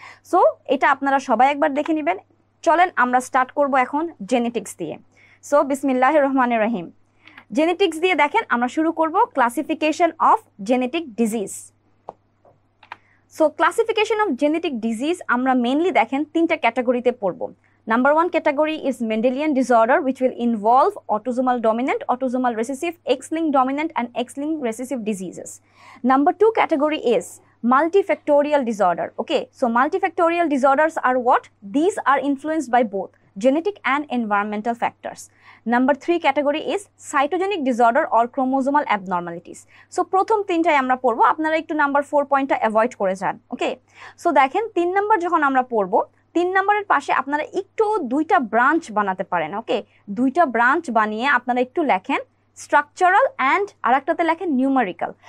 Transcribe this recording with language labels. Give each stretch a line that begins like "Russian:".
Bangla: So এটা আপনারা সবাই একবার দেখে নেবেন। চলেন আমরা স্টার্ট করব এখন জেনেটিক্স দিয়ে। সো বিসমিল্লাহির রহমানির রহিম। জেনেটিক্স দিয়ে দেখেন আমরা শুরু করব classification of genetic disease. So classification of genetic disease আমরা মেইনলি দেখেন 3টা ক্যাটাগরিতে পড়ব।
English: Number 1 category is Mendelian disorder, which will involve autosomal dominant, autosomal recessive, X-linked dominant and X-linked recessive diseases. Number 2 category is multifactorial disorder. Okay, so multifactorial disorders are what? These are influenced by both genetic and environmental factors. Number 3 category is cytogenic disorder or chromosomal abnormalities.
Bangla: So প্রথম 3টাই আমরা পড়বো, আপনারা একটু number 4 পয়েন্টটা avoid করে যান। ওকে, so দেখেন 3 number যখন আমরা পড়বো, 3 নম্বরের পাশে আপনারা একটু 2টা ব্রাঞ্চ বানাতে পারেন। ওকে, 2টা ব্রাঞ্চ বানিয়ে আপনারা একটু লেখেন স্ট্রাকচারাল অ্যান্ড আরেকটাতে লেখেন নিউমেরিক্যাল।